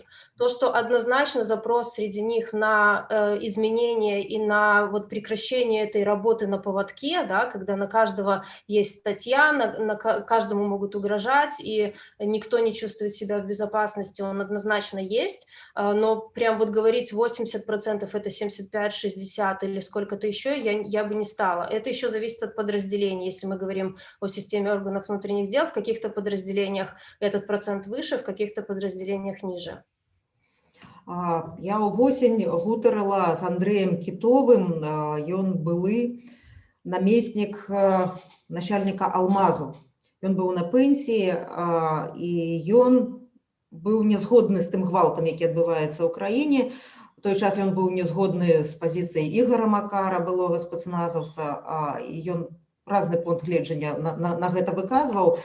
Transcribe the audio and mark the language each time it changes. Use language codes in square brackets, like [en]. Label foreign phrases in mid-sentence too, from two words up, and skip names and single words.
[ru] То, что однозначно запрос среди них на изменения и на вот прекращение этой работы на поводке, да, когда на каждого есть статья, на каждому могут угрожать, и никто не чувствует себя в безопасности, он однозначно есть, но прям вот говорить 80% это 75-60 или сколько-то еще, я бы не стала. Это еще зависит от подразделений. Если мы говорим о системе органов внутренних дел, в каких-то подразделениях этот процент выше, в каких-то подразделениях ниже. [be] Я увосень гутарыла з Андрэем Кітовым, ён былы намеснік начальніка Алмазу. Ён быў на пенсіі, і ён быў не згодны з тым гвалтам, які адбываецца ў краіне. У той час ён быў не згодны з пазіцыяй Ігора Макара, былога спецназаўца, і ён разны пункт гледжання на гэта выказваў.